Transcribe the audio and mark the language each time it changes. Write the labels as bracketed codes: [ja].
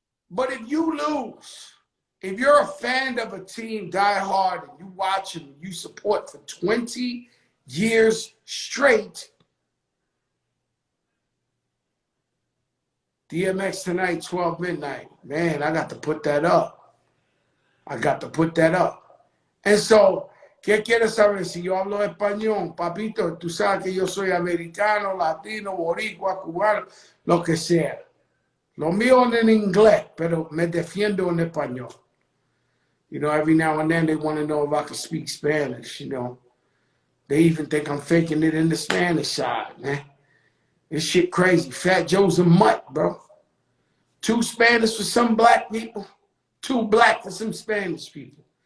[en] But if you lose, if you're a fan of a team, die hard, and you watch them, you support for 20 years straight, DMX tonight, 12 midnight. Man, I got to put that up. I got to put that up. [es] And so, ¿qué quieres saber? Si yo hablo español, papito, tú sabes que yo soy americano, latino, boricua, cubano, lo que sea. Lo mío es en inglés, pero me defiendo en español. [en] You know, every now and then they want to know if I can speak Spanish, you know. They even think I'm faking it in the Spanish side, man. This shit crazy. Fat Joe's a mutt, bro. 2 Spanish for some black people, 2 black for some Spanish people.